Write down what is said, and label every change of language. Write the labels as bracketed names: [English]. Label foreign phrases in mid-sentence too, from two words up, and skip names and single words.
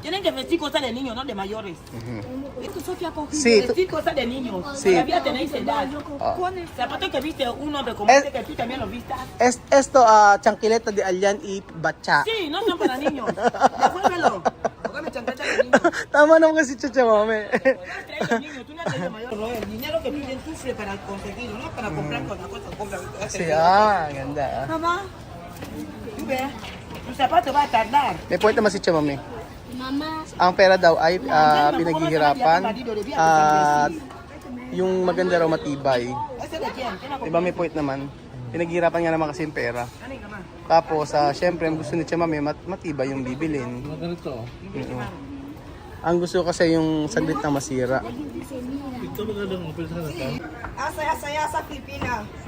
[Spanish] Tienen que vestir cosas de niños, no de mayores. Esto Sofía con Sí, tú- Vestir cosas de niños. Sí. Todavía tenéis edad. Zapatos que viste un hombre como este, que tú también los vistas. Esto, chanquileta de Alyan y Bacha. Sí, no son para niños. Devuélvelo. Póngame chancleta de niños. [Filipino] Tama naman kasi Chacha Mami. [Spanish] Tú has traído niños, tú no has traído mayores. No, el dinero que tú tienes sufre para conseguirlo, no para comprar cosas, comprar. [Filipino] Kasi, ganda. [Spanish] Mamá, tú ves, tu zapato va a tardar. [Filipino] May point naman si Chamami. [Spanish] Mamá. [Filipino] Ang pera daw ay pinaghihirapan at yung maganda raw matibay. [Spanish] ¿Ese de quién? ¿Quién la compró? [Filipino] Diba may point naman? Pinaghihirapan nga naman kasi yung pera. Ano yung mamá? Tapos, syempre, ang gusto ni Chamami, matibay yung bibilin. Mga ganito. Ang gusto kasi yung saglit na masira. Ito ba ganun mo? Pwede sa kanila? Asaya sa Pilipina.